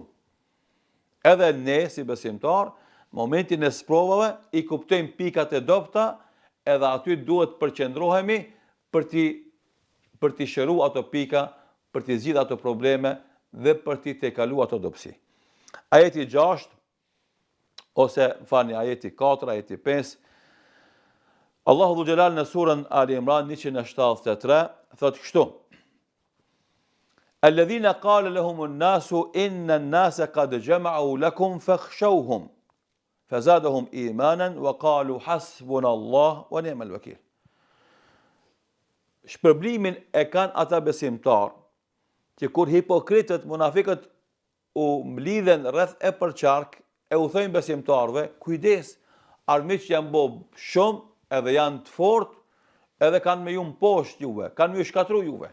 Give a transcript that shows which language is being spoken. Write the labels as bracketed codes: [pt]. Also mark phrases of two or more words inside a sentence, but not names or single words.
[sq] Edhe ne si besimtar, momentin e sprovave i kuptojmë pikat e dobta, edhe aty duhet përqendrohemi për t'i shëruar ato pika, për t'i zgjidhur ato probleme dhe për t'i tejkaluar ato dobësi. Ajeti 6 ose ajeti 4, ajeti 5, Allahu Dhu Gjelal në surën Ali Imran 173 thotë kështu: [ar] الذين قال لهم الناس إن الناس قد جمعوا لكم فاخشوهم فزادهم إيمانا وقالوا حسبنا الله ونعم الوكيل. [sq] Shpërblimin e kanë ata besimtar që kur hipokritët, munafikët u mlidhen rreth e përqark e u thojnë besimtarve, kujdes, armiq janë bo shumë edhe janë të fort, edhe kanë me ju mposht juve, kanë me ju shkatru juve.